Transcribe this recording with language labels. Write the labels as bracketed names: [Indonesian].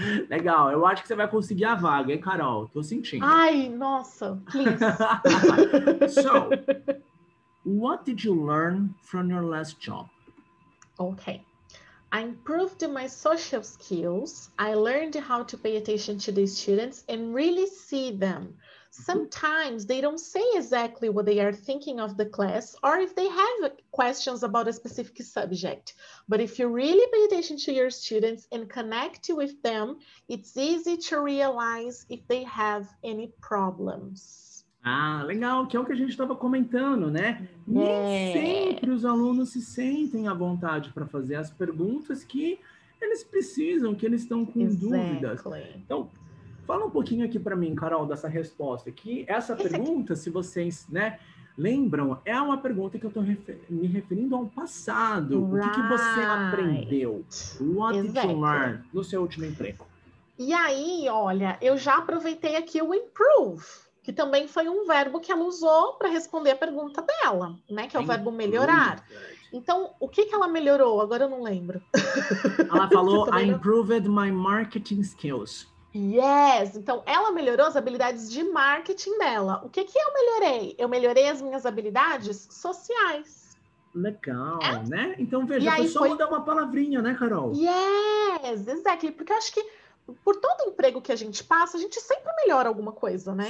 [Portuguese] Legal, eu acho que você vai conseguir a vaga, hein, Carol? Tô sentindo. Ai, nossa, [English] please. So, what did you learn from your last job? Okay. I improved my social skills. I learned how to pay attention to the students and really see them. Sometimes they don't say exactly what they are thinking of the class or if they have questions about a specific subject. But if you really pay attention to your students and connect with them, it's easy to realize if they have any problems. [Portuguese] Ah, legal, que é o que a gente estava comentando, né? Nem sempre os alunos se sentem à vontade para fazer as perguntas que eles precisam, que eles estão com dúvidas. Então, fala um pouquinho aqui para mim, Carol, dessa resposta. Que essa pergunta, se vocês, né, lembram, é uma pergunta que eu estou me referindo ao passado. O que você aprendeu? [English] What did you learn [Portuguese] no seu último emprego? E aí, olha, eu já aproveitei aqui o improve, que também foi um verbo que ela usou para responder a pergunta dela, né? Que é o verbo melhorar. Então, o que ela melhorou? Agora eu não lembro. Ela falou, [English] I improved my marketing skills. Yes! [Portuguese] Então, ela melhorou as habilidades de marketing dela. O que eu melhorei? Eu melhorei as minhas habilidades sociais. Legal, né? Então, veja, foi só mudar uma palavrinha, né, Carol? [English] Yes, exactly. [Portuguese] Porque eu acho que por todo emprego que a gente passa, a gente sempre melhora alguma coisa, né?